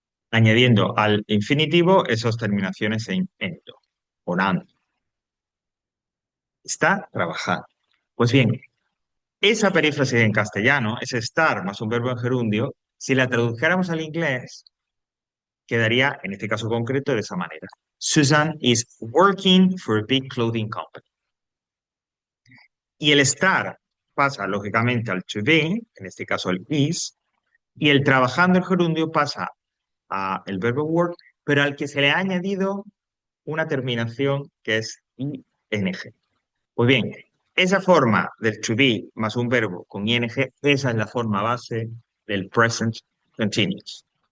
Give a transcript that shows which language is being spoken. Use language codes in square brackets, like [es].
[es] Añadiendo al infinitivo esas terminaciones en endo, o ando. Está trabajando. Pues bien, esa perífrasis en castellano, ese estar más un verbo en gerundio, si la tradujéramos al inglés, quedaría, en este caso concreto, de esa manera. [en] Susan is working for a big clothing company. [es] Y el estar pasa, lógicamente, al to be, en este caso el is, y el trabajando el gerundio pasa a el verbo work, pero al que se le ha añadido una terminación que es ing. Pues bien, esa forma del to be más un verbo con ing, esa es la forma base del present continuous.